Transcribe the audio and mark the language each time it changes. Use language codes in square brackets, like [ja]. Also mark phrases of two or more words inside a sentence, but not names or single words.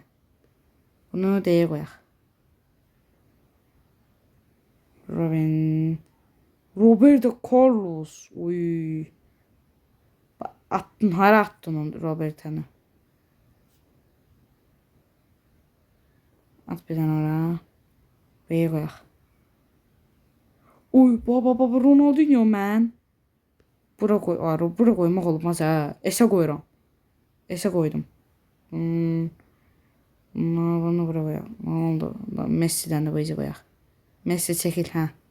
[az] Bunu D'ye qoyaq. Roberto Carlos. Uy. Hara attın onu Roberto'nu? At bir tane oraya. B'ye qoyaq. Uy baba Ronaldinho mən. Bura qoymaq olmaz hə. Esə qoyuram. Esə qoydum. Bunu bura qoyaq. Ronaldo. Messi'dən də bu qoyaq. Messi çəkil hə.